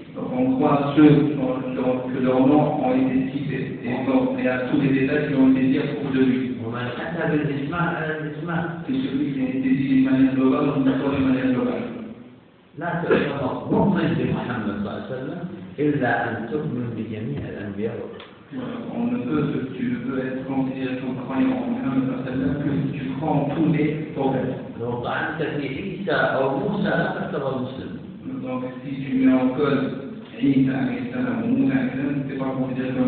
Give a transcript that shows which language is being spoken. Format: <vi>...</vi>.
<fr>On croit ceux que leurs noms ont été cités et à tous les détails qui ont été dit à propos de lui. Et celui qui a été dit d'une manière globale, on ne croit pas de manière globale.</fr> <ar>لا تعتبر مؤمن بمحمد صلى الله عليه وسلم إلا أن تؤمن بجميع الأنبياء والرسل.</ar> <fr>On ne peut, tu ne peux être considéré comme croyant en Muhammad sallallahu alayhi wa sallam que si tu crois en tous les prophètes. Donc si tu mets en cause Isa alayhi wa sallam ou Musa alayhi wa sallam, c'est pas considéré comme un</fr>